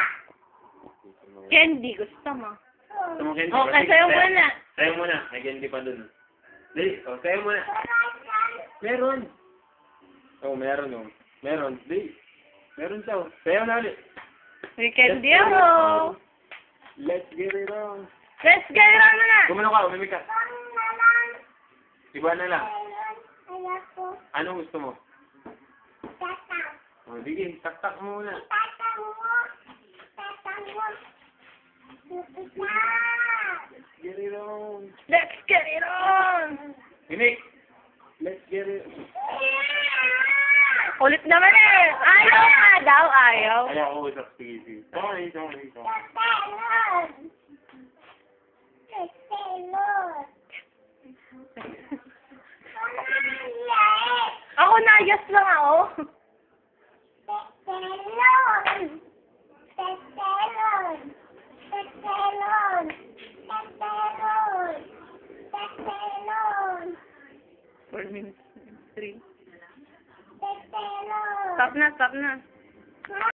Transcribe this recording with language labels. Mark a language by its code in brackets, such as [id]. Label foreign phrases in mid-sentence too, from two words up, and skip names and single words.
[tl] Candy, gusto mo. Gusto mo, Kenzie? Okay, sayo muna. Sayaw muna, may candy pa dun. Dali, oh, sayaw muna. Karasan. Meron. Oh, meron, oh. Meron, dali. Meron siya, oh. Sayaw na ulit. May candy ako. [en] Let's get it on. Let's get it on muna. [tl] Gumano ka, umimik ka. Bang na lang. Iba na lang. Ayoko. Anong gusto mo? Tatang. Oh, sige, taktak mo muna. Tatang mo. Tatang mo. Isa. [en] Get it on. Let's get it on. Imik. Let's get it. [tl] Ulit naman eh. Ayaw nga daw, ayaw. Ayaw ko usap. Sige, sige. Sorry, sorry, sorry. Tatalon. Tatalon. Pamaliit. Ako nayas lang ako. Tetelon. Tetelon. Tetelon. Tetelon. Tetelon. [en] 4 minutes. 3. [tl] Tetelon. Stop na, stop na.